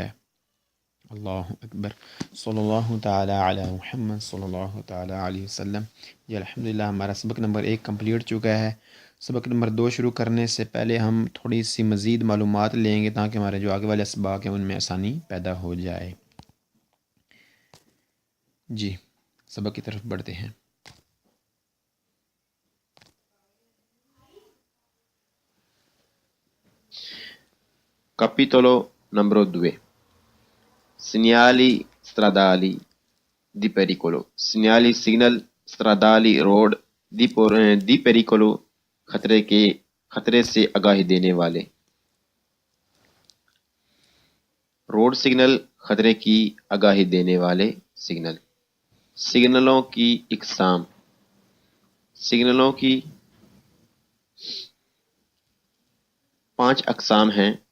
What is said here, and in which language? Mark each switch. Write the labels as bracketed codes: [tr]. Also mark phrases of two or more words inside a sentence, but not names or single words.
[ar] اللہ اکبر، صلی اللہ تعالی علی محمد صلی اللہ تعالی علیہ وسلم۔ [ur] جی الحمدللہ ہمارا سبق نمبر 1 کمپلیٹ چکا ہے۔ سبق نمبر 2 شروع کرنے سے پہلے ہم تھوڑی سی مزید معلومات لیں گے تاکہ ہمارے جو آگے والے اسباق ہیں ان میں آسانی پیدا ہو جائے۔ جی سبق کی طرف بڑھتے ہیں۔ [it] Capitolo numero 2. Segnali stradali di pericolo. Segnali signal stradali road di pericolo [ur] خطرے سے آگاہی دینے والے۔ [en] road signal [ur] خطرے کی آگاہی دینے والے سگنل۔ سگنلوں کی اقسام۔ سگنلوں کی 5 اقسام ہیں۔